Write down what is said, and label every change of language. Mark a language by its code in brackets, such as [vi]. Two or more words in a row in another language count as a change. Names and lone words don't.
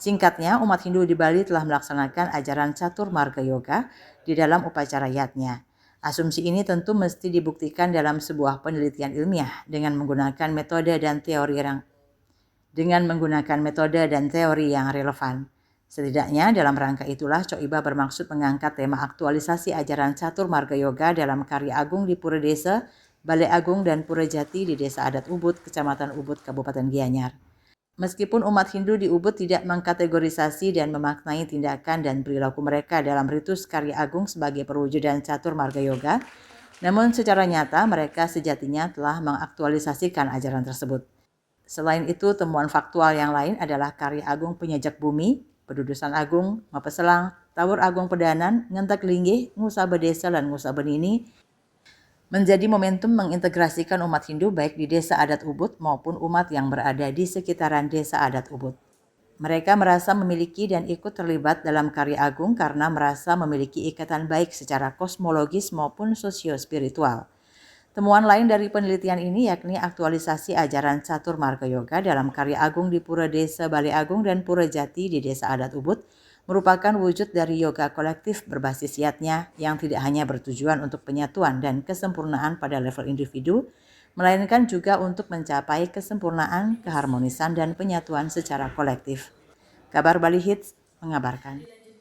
[id] Singkatnya, umat Hindu di Bali telah melaksanakan ajaran Catur Marga Yoga di dalam upacara yatnya. Asumsi ini tentu mesti dibuktikan dalam sebuah penelitian ilmiah dengan menggunakan metode dan teori yang relevan. Setidaknya dalam rangka itulah Coiba bermaksud mengangkat tema aktualisasi ajaran Catur Marga Yoga dalam karya agung di Pura Desa, Balai Agung dan Pura Jati di Desa Adat Ubud, Kecamatan Ubud, Kabupaten Gianyar. Meskipun umat Hindu di Ubud tidak mengkategorisasi dan memaknai tindakan dan perilaku mereka dalam ritus karya agung sebagai perwujudan Catur Marga Yoga, namun secara nyata mereka sejatinya telah mengaktualisasikan ajaran tersebut. Selain itu, temuan faktual yang lain adalah karya agung Penyajak Bumi, Pedudusan Agung, Mapeselang, Tawur Agung Pedanan, Ngentak Linggih, Ngusa Bedesa, dan Ngusa Benini menjadi momentum mengintegrasikan umat Hindu baik di Desa Adat Ubud maupun umat yang berada di sekitaran Desa Adat Ubud. Mereka merasa memiliki dan ikut terlibat dalam karya agung karena merasa memiliki ikatan baik secara kosmologis maupun sosio-spiritual. Temuan lain dari penelitian ini yakni aktualisasi ajaran Catur Marga Yoga dalam karya agung di Pura Desa Balai Agung dan Pura Jati di Desa Adat Ubud merupakan wujud dari yoga kolektif berbasis yatnya yang tidak hanya bertujuan untuk penyatuan dan kesempurnaan pada level individu, melainkan juga untuk mencapai kesempurnaan, keharmonisan, dan penyatuan secara kolektif. Kabar Bali Hits mengabarkan.